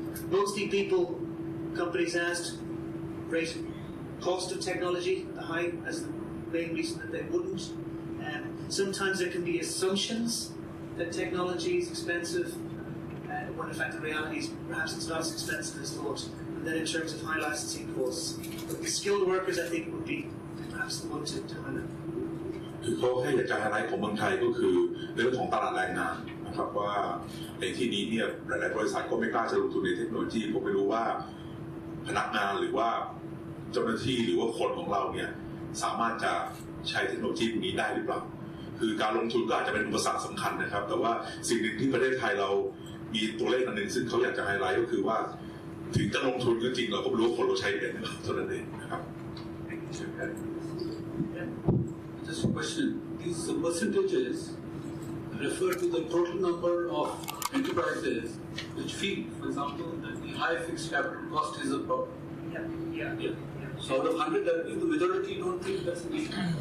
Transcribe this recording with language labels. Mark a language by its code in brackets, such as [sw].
[en] Mostly companies asked, rated cost of technology the high as the main reason that they wouldn't. Sometimes there can be assumptions that technology is expensive, when in fact the reality is perhaps it's not as expensive as thought. And then in terms of high licensing costs, but the skilled workers I think would be perhaps the one to highlight. [th] คือเขาให้อยากจะไฮไลท์ของเมืองไทยก็คือเรื่องของตลาดแรงงานนะครับว่าในที่นี้เนี่ยหลายๆบริษัทก็ไม่กล้าจะลงทุนในเทคโนโลยีเพราะไม่รู้ว่าพนักงานหรือว่าเจ้าหน้าที่หรือว่าคนของเราเนี่ยสามารถจะใช้เทคโนโลยีนี้ได้หรือเปล่าคือการลงทุนก็อาจจะเป็นอุปสรรคสำคัญนะครับแต่ว่าสิ่งหนึ่งที่ประเทศไทยเรามีตัวเลขอันหนึ่งซึ่งเขาอยากจะไฮไลท์ก็คือว่าถึงจะลงทุนก็จริงเราก็ไม่รู้ว่าคนเราใช้เป็นเท่านั้นเองนะครับ [en] Just a question. These percentages refer to the total number of enterprises which feel, for example, that the high fixed capital cost is a problem. Yeah. So out of 100, that means the majority don't think that's an issue.